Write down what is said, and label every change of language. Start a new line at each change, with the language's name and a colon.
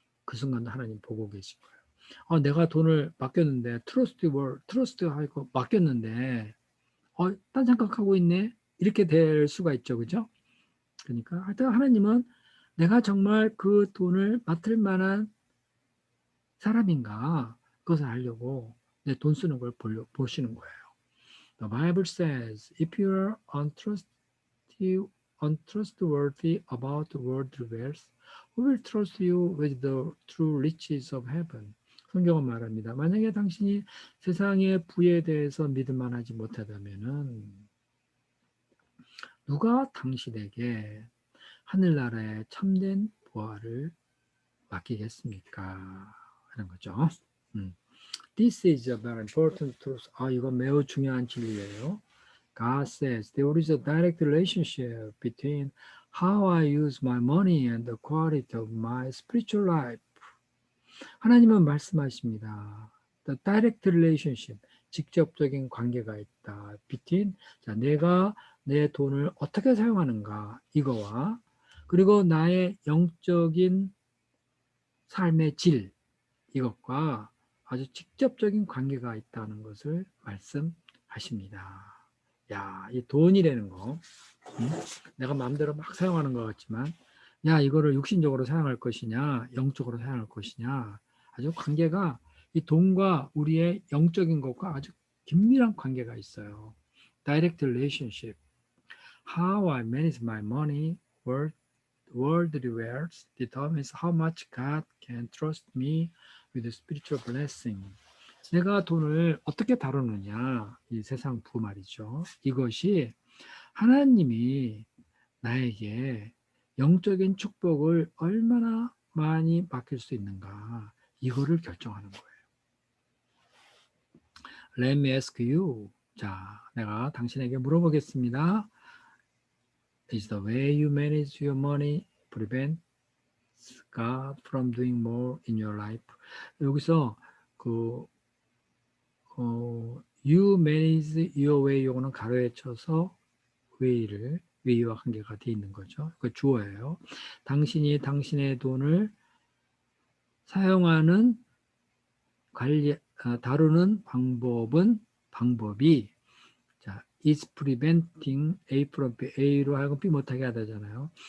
Korean: 그 순간도 하나님 보고 계신 거예요. 내가 돈을 맡겼는데 트러스트 하고 맡겼는데 딴 생각하고 있네. 이렇게 될 수가 있죠, 그죠? 그러니까 하여튼 하나님은 내가 정말 그 돈을 맡을 만한 사람인가 그것을 알려고 내 돈 쓰는 걸 보시는 거예요.
English: The Bible says, if you are untrustworthy about worldly wealth, who will trust you with the true riches of heaven?
Korean: 성경은 말합니다. 만약에 당신이 세상의 부에 대해서 믿을 만하지 못하다면은 누가 당신에게 하늘나라의 참된 보화를 맡기겠습니까? 하는 거죠.
English: This is a very important truth.
Korean: 이건 매우 중요한 진리예요.
English: God says there is a direct relationship between how I use my money and the quality of my spiritual life.
Korean: 하나님은 말씀하십니다.
English: The direct relationship,
Korean: 직접적인 관계가 있다. between, 내가 내 돈을 어떻게 사용하는가, 이거와 그리고 나의 영적인 삶의 질, 이것과 아주 직접적인 관계가 있다는 것을 말씀하십니다. 야, 이 돈이라는 거, 내가 마음대로 막 사용하는 것 같지만, 야, 이거를 육신적으로 사용할 것이냐, 영적으로 사용할 것이냐, 아주 관계가 이 돈과 우리의 영적인 것과 아주 긴밀한 관계가 있어요.
English: Direct relationship. How I manage my money, worldly wealth determines how much God can trust me with spiritual blessing.
Korean: 내가 돈을 어떻게 다루느냐, 이 세상 부 말이죠. 이것이 하나님이 나에게 영적인 축복을 얼마나 많이 맡길 수 있는가, 이거를 결정하는 거예요.
English: Let me ask you.
Korean: 자, 내가 당신에게 물어보겠습니다.
English: Is the way you manage your money prevent God from doing more in your life?
Korean: 여기서
English: you manage your way,
Korean: 요거는 가로에 쳐서 way와 관계가 돼 있는 거죠. 그 주어예요. 당신이 당신의 돈을 사용하는 다루는 방법이
English: is preventing A from B,
Korean: A로 하여금 B 못하게 하잖아요.